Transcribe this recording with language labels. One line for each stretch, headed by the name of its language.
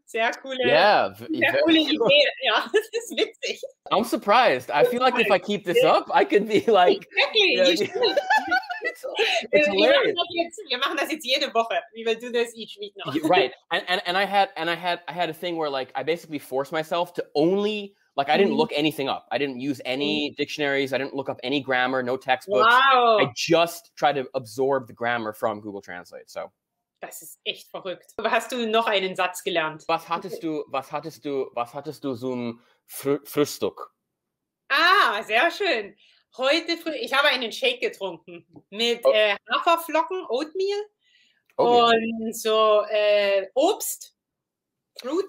German: Sehr coole Idee, ja, das ist witzig.
English: I'm surprised. I feel like if I keep this up, I could be like... Exactly, you know, you should. it's hilarious.
German: Wir machen das jetzt jede Woche.
English: We will do this each week now. Right, and I had a thing where like I basically forced myself to only I didn't look anything up. I didn't use any dictionaries. I didn't look up any grammar, no textbooks. Wow. I just tried to absorb the grammar from Google Translate. So.
German: Das ist echt verrückt. Hast du noch einen Satz gelernt? Was hattest du zum Frühstück? Sehr schön. Heute früh, ich habe einen Shake getrunken mit Haferflocken, Oatmeal und so Obst, Fruit.